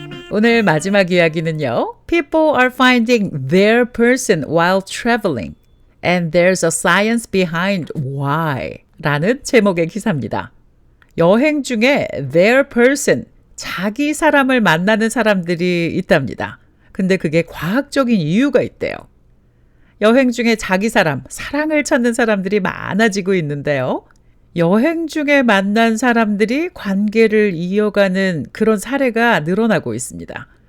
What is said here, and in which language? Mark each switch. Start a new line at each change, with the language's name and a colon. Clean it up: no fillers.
Korean: 오늘 마지막 이야기는요.
English: People are finding their person while traveling and there's a science behind why
Korean: 라는 제목의 기사입니다. 여행 중에
English: their person,
Korean: 자기 사람을 만나는 사람들이 있답니다. 근데 그게 과학적인 이유가 있대요. 여행 중에 자기 사람, 사랑을 찾는 사람들이 많아지고 있는데요. 여행 중에 만난 사람들이 관계를 이어가는 그런 사례가 늘어나고 있습니다.